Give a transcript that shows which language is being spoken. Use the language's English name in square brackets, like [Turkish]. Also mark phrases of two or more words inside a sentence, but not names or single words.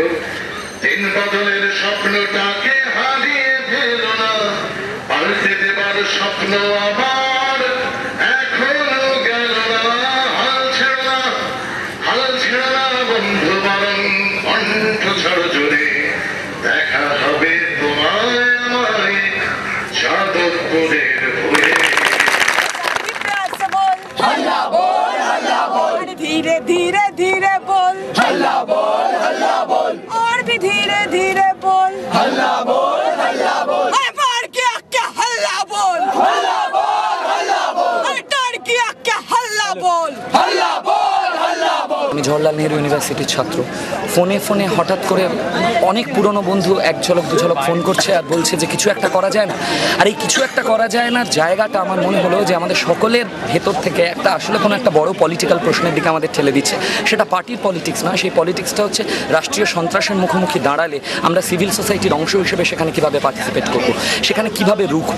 [Bangla] 3 বদলের স্বপ্নটাকে হারিয়ে ফেলো না, পাল্টে দেবার স্বপ্ন আমার এখনো গেল না। হাল ছেড়ো না, হাল ছেড়ো না বন্ধু, বরং কণ্ঠ ছাড়ো জোরে। দেখা হবে তোমায় আমায় যাদবপুরের ভোরে। [Hindi] हल्ला बोल, हल्ला बोल, धीरे धीरे धीरे बोल, हल्ला बोल, हल्ला बोल, और भी धीरे धीरे बोल, हल्ला बोल, हल्ला बोल, अरे मार के क्या हल्ला बोल, हल्ला बोल, हल्ला बोल, अरे डर के क्या हल्ला बोल, हल्ला बोल, हल्ला बोल। [Bangla] আমি জওহরলাল নেহরু ইউনিভার্সিটির ছাত্র। ফোনে হঠাৎ করে অনেক পুরনো বন্ধু 1 ঝলক 2 ঝলক ফোন করছে আর বলছে যে কিছু একটা করা যায় না। আর এই কিছু একটা করা যায় না জায়গাটা আমার মনে হলো যে আমাদের সকলের ভেতর থেকে একটা আসলে কোনো একটা বড় পলিটিক্যাল প্রশ্নের দিকে আমাদের ঠেলে দিচ্ছে। সেটা পার্টির পলিটিক্স না, সেই পলিটিক্সটা হচ্ছে রাষ্ট্রীয় সন্ত্রাসের মুখোমুখি দাঁড়ালে আমরা [English] civil society [Bangla] অংশ হিসেবে সেখানে কিভাবে পার্টিসিপেট করব, সেখানে কিভাবে রুখবো।